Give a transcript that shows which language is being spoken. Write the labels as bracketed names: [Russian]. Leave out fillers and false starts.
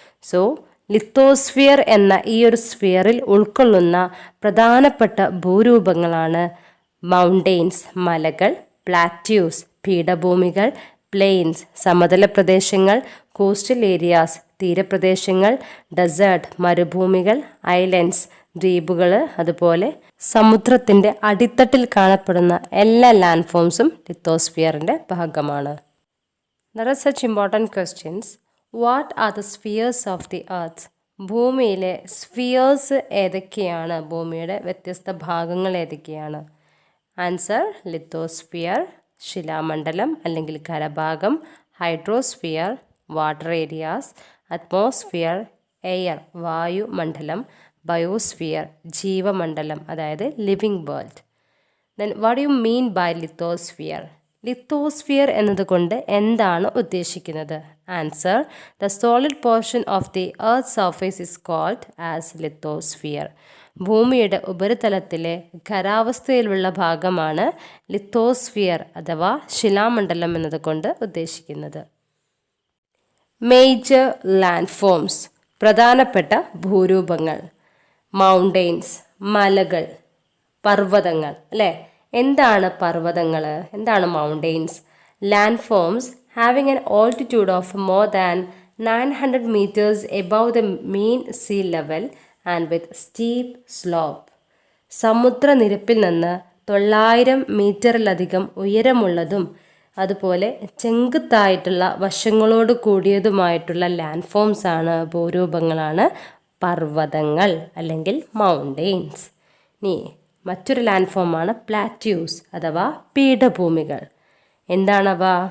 [Malayalam] So lithosphere എന്ന ഈ ഒരു സ്ഫിയറിൽ ഉൾക്കൊള്ളുന്ന പ്രധാനപ്പെട്ട ഭൂരൂപങ്ങളാണ് മൗണ്ടെയ്ൻസ് മലകൾ, പ്ലാറ്റ്യൂസ് പീഠഭൂമികൾ, പ്ലെയിൻസ് സമതല പ്രദേശങ്ങൾ, കോസ്റ്റൽ ഏരിയാസ് തീരപ്രദേശങ്ങൾ, ഡെസേർട്ട് മരുഭൂമികൾ, ഐലൻഡ്സ് ദ്വീപുകൾ, അതുപോലെ സമുദ്രത്തിൻ്റെ അടിത്തട്ടിൽ കാണപ്പെടുന്ന എല്ലാ ലാൻഡ് ഫോംസും ലിത്തോസ്ഫിയറിൻ്റെ ഭാഗമാണ്. [English] There are such important questions. What are the spheres of the earth? [Malayalam] ഭൂമിയിലെ സ്ഫിയേഴ്സ് ഏതൊക്കെയാണ്? ഭൂമിയുടെ വ്യത്യസ്ത ഭാഗങ്ങൾ ഏതൊക്കെയാണ്? ആൻസർ: ലിത്തോസ്ഫിയർ ശിലാമണ്ഡലം അല്ലെങ്കിൽ കരഭാഗം, hydrosphere water areas, atmosphere, air വായുമണ്ഡലം, biosphere ജീവമണ്ഡലം അതായത് living world. [English] Then what you mean by lithosphere? [Malayalam] Lithosphere എന്നതുകൊണ്ട് എന്താണ് ഉദ്ദേശിക്കുന്നത്? [English] Answer: the solid portion of the earth surface is called as lithosphere. [Malayalam] ഭൂമിയുടെ ഉപരിതലത്തിലെ ഖരാവസ്ഥയിലുള്ള ഭാഗമാണ് ലിത്തോസ്ഫിയർ അഥവാ ശിലാമണ്ഡലം എന്നതുകൊണ്ട് ഉദ്ദേശിക്കുന്നത്. [English] major land forms [Malayalam] പ്രധാനപ്പെട്ട ഭൂരൂപങ്ങൾ. മൗണ്ടെയ്ൻസ് മലകൾ, പർവ്വതങ്ങൾ അല്ലേ? എന്താണ് പർവ്വതങ്ങൾ? എന്താണ് mountains? [English] Land forms having an altitude of more than 900 meters above the mean sea level and with steep slope. [Malayalam] സമുദ്രനിരപ്പിൽ നിന്ന് 900 മീറ്ററിലധികം ഉയരമുള്ളതും അതുപോലെ ചെങ്കുത്തായിട്ടുള്ള വശങ്ങളോട് കൂടിയതുമായിട്ടുള്ള ലാൻഡ് ഫോംസ് ആണ്, ഭൂരൂപങ്ങളാണ് പർവ്വതങ്ങൾ അല്ലെങ്കിൽ മൗണ്ടെയ്ൻസ്. ഇനി മറ്റൊരു ലാൻഡ് ഫോമാണ് പ്ലാറ്റ്യൂസ് അഥവാ പീഠഭൂമികൾ. എന്താണവ?